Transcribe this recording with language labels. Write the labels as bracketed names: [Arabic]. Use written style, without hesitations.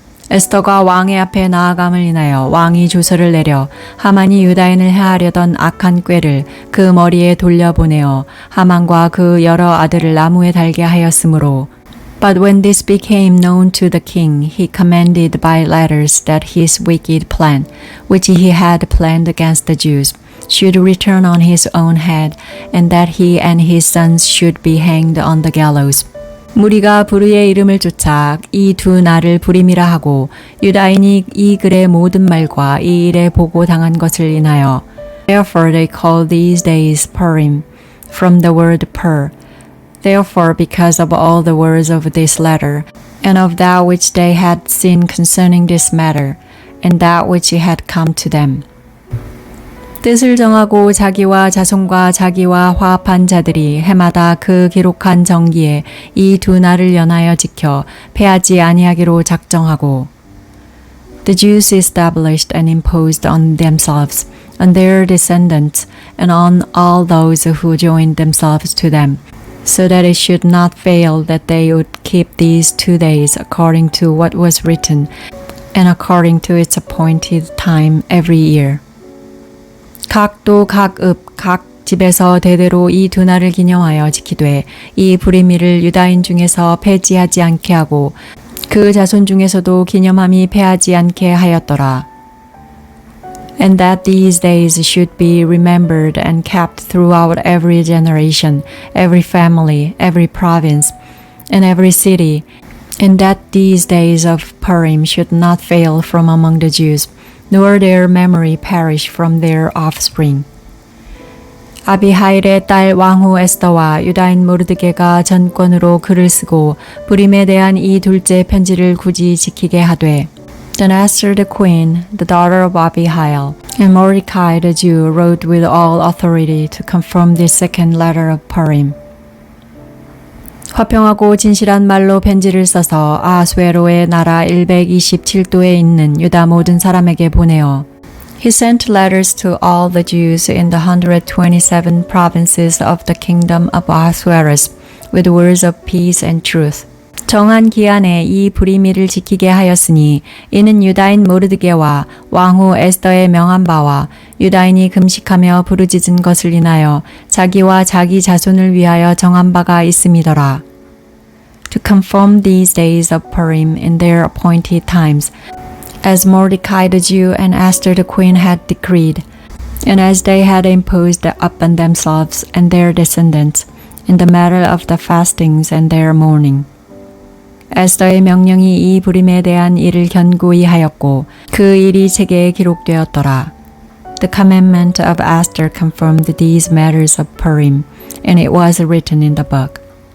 [Korean] 에스더가 왕의 앞에 나아감을 인하여 왕이 조서를 내려 하만이 유다인을 해하려던 악한 꾀를 그 머리에 돌려보내어 하만과 그 여러 아들을 나무에 달게 하였으므로 [English] But when this became known to the king, he commanded by letters that his wicked plan, which he had planned against the Jews, should return on his own head, and that he and his sons should be hanged on the gallows. [Korean] 무리가 부르의 이름을 쫓아 이 두 날을 부림이라 하고 유다인이 이 글의 모든 말과 이 일에 보고당한 것을 인하여 [English] Therefore they call these days Purim, from the word pur. Therefore because of all the words of this letter, and of that which they had seen concerning this matter, and that which had come to them. [Korean] 뜻을 정하고 자기와 자손과 자기와 화합한 자들이 해마다 그 기록한 정기에 이 두 날을 연하여 지켜 패하지 아니하기로 작정하고 [English] The Jews established and imposed on themselves, on their descendants, and on all those who joined themselves to them, so that it should not fail that they would keep these 2 days according to what was written, and according to its appointed time every year. [Korean] 각도 각 집에서 대대로 이 두 날을 기념하여 지키되 이 부림일을 유다인 중에서 폐지하지 않게 하고 그 자손 중에서도 기념함이 패하지 않게 하였더라. [English] And that these days should be remembered and kept throughout every generation, every family, every province, and every city, and that these days of Purim should not fail from among the Jews, nor their memory perish from their offspring. [Korean] 아비하일의 딸 왕후 에스더와 유다인 모르드게가 전권으로 글을 쓰고 부림에 대한 이 둘째 편지를 굳이 지키게 하되 [English] Then Esther the queen, the daughter of Abihail, and Mordecai the Jew wrote with all authority to confirm this second letter of Purim. [Korean] 화평하고 진실한 말로 편지를 써서 아하수에로의 나라 127도에 있는 유다 모든 사람에게 보내어 [English] He sent letters to all the Jews in the 127 provinces of the kingdom of Ahasuerus with words of peace and truth. [Korean] 정한 기한에 이 불임일을 지키게 하였으니 이는 유다인 모르드게와 왕후 에스더의 명한 바와 유다인이 금식하며 부르짖은 것을 인하여 자기와 자기 자손을 위하여 정한 바가 있음이더라. [English] To confirm these days of Purim in their appointed times, as Mordecai the Jew and Esther the queen had decreed, and as they had imposed upon themselves and their descendants in the matter of the fastings and their mourning. [Korean] 에스더의 명령이 이 불임에 대한 일을 견고히 하였고 그 일이 책에 기록되었더라. [English] The commandment of Esther confirmed these matters of Purim, and it was written in the book.